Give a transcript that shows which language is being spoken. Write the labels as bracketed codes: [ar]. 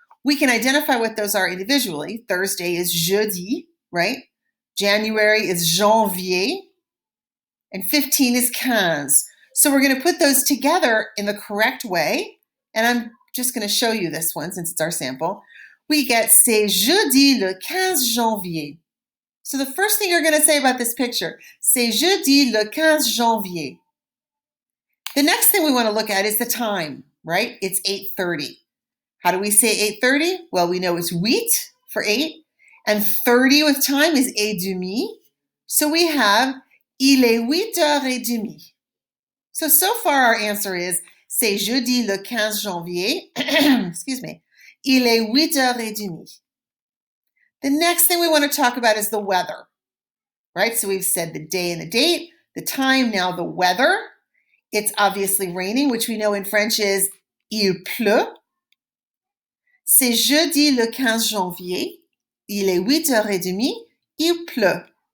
[en] We can identify what those are individually. Thursday is jeudi, right? January is janvier, and 15 is 15. So we're going to put those together in the correct way, and I'm just going to show you this one since it's our sample. We get [fr] c'est jeudi le 15 janvier. [en] So the first thing you're going to say about this picture, [fr] c'est jeudi le 15 janvier. [en] The next thing we want to look at is the time, right? It's 8:30. How do we say 8:30? Well, we know it's 8 for 8, and 30 with time is [fr] et demi. [en] So we have [fr] il est 8h30. [en] So far our answer is [fr] c'est jeudi le 15 janvier. [en] Excuse me. [fr] Il est 8h30. [en] The next thing we want to talk about is the weather, right? So we've said the day and the date, the time, now the weather. It's obviously raining, which we know in French is [fr] il pleut. C'est jeudi le 15 janvier. Il est 8h30. Il pleut.